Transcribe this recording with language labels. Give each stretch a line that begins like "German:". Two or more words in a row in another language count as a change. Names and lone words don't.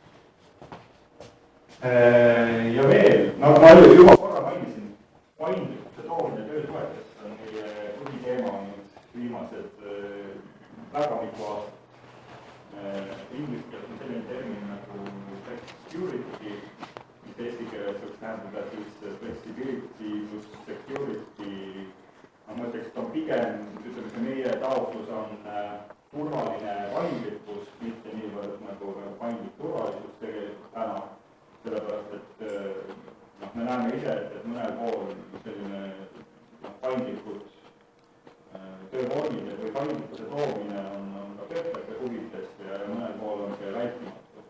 Estonian: Ja veel, nagu ma juba korra mainisin, paindlikkuse toomine töötoetesse on meie põhiteema olnud viimased väga mitu aastat. Inglise keeles on selline termin nagu flexicurity, mis eesti keeles võiks tähendada siis
English: flexibility plus security.
Estonian: Ma ütleks, et on pigem, ütleme, see meie taotlus on turvaline paindlikkus, mitte niivõrd nagu paindlik turvalisus tegelikult täna. Sellepärast, et me näeme ise, et mõnel pool selline paindlikud töövormid või paindlikkuse toomine on ka töötajate huvides ja mõnel pool on see vältimatu.